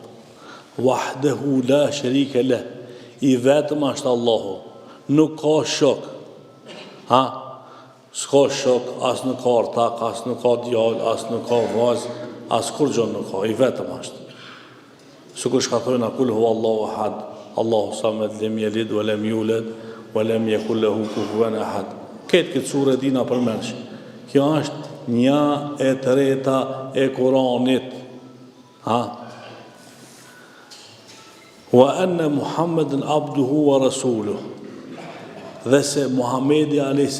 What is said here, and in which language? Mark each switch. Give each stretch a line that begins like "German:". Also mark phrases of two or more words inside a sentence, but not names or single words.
Arabic: وحده لا شريك له.
Albanian: I vetëm është Allahu. Nuk ka shok. Ha? S'ka shok, as nuk ka ortak, as nuk ka djalë, as nuk ka vajzë, as kur gjë nuk ka. I vetëm është. Sikur shka thojnë
Arabic: قل هو الله أحد. الله الصمد، لم يلد، ولم يولد، ولم يكن له كفوا أحد.
Albanian: Këtë surë dina përmensh. Kjo është një e treta e Kuranit. Ha?
Arabic: وأن محمدا عبده ورسوله.
Albanian: Dhe se Muhammedi a.s.